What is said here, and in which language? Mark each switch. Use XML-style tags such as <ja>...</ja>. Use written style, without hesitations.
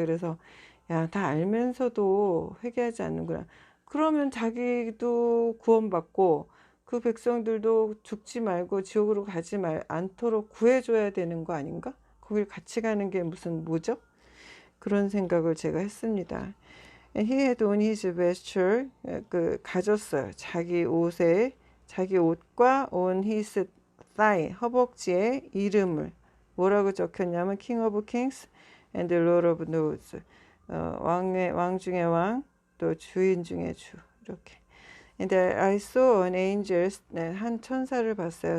<ko>그래서 야, 다 알면서도 회개하지 않는구나. 그러면 자기도 구원받고 그 백성들도 죽지 말고 지옥으로 가지 않도록 구해줘야 되는 거 아닌가? 거길 같이 가는 게 무슨 뭐죠? 그런 생각을 제가 했습니다.</ko> <en>And he had on his vesture,</en> <ko>가졌어요. 자기 옷과</ko> <en>on his thigh,</en> <ko>허벅지에 이름을 뭐라고 적혔냐면</ko> <en>King of Kings and Lord of Lords,</en> <ko>왕 중의 왕, 또 주인 중의 주, 이렇게.</ko> <en>And I saw an angel,</en> <ko>한 천사를 봤어요.</ko>